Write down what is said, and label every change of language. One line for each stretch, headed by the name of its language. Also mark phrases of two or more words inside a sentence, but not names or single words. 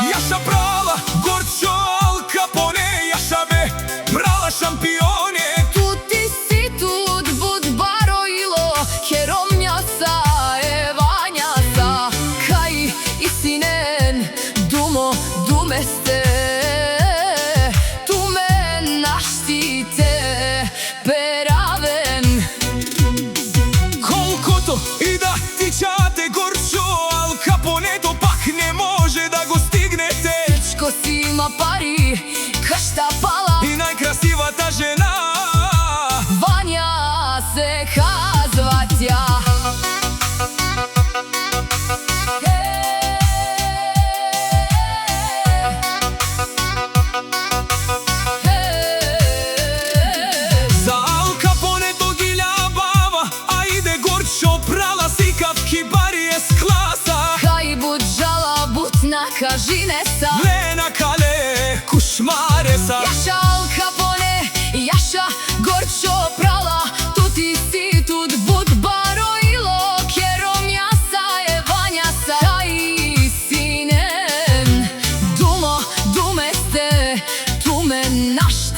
Romany: Jaša prala, Gorcio, Al Capone Jaša me prala šampione Tuti si tut bud barojilo Heromnjasa e Vanjasa Kaj isinen dumo dumeste
Bulgarian: И да ти чате Горцио, Ал Капоне то пак не може да го стигнете Дечко си има пари, къща пала И найкрасива та жена Ваня се казватя За Ал Капоне то
Romany: gilja bava
Bulgarian: А иде Горцио прала сикав кибарие с класа
Romany: Kaj budžala butna kažinesa Lena kale kušmaresa Jaša Al Capone, Jaša Gorcio prala Tuti si tut bud barojilo Keromjasa e Vanjasa Kaj sinen dumo dumeste Tume naš